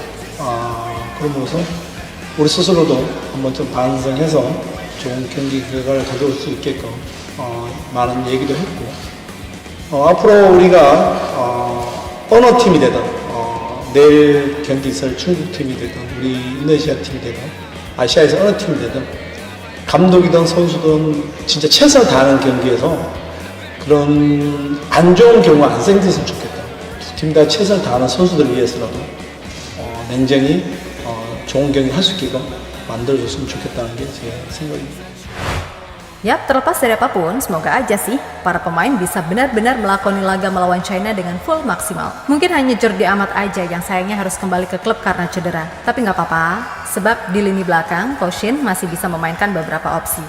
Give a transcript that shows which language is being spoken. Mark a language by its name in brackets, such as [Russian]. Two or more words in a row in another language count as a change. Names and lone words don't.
[Korean] 그런 부분에서 우리 스스로도 한번 좀 반성해서 좋은 경기 결과를 가져올 수 있게끔 많은 얘기도 했고, 앞으로 우리가 어느 팀이 되든 내일 경기 있을 중국 팀이 되든 우리 인도네시아 팀이 되든 아시아에서 어느 팀이 되든 감독이든 선수든 진짜 최선을 다하는 경기에서 그런 안 좋은 경우가 안 생겼으면 좋겠다. 두 팀 다 최선을 다하는 선수들을 위해서라도 냉정히 좋은 경기 할 수 있게끔 만들어줬으면 좋겠다는 게 제 생각입니다. [Indonesian] Yap, terlepas dari apapun, semoga aja sih para pemain bisa benar-benar melakoni laga melawan China dengan full maksimal. Mungkin hanya Jordi Amat aja yang sayangnya harus kembali ke klub karena cedera. Tapi nggak apa-apa, sebab di lini belakang, Koshin masih bisa memainkan beberapa opsi.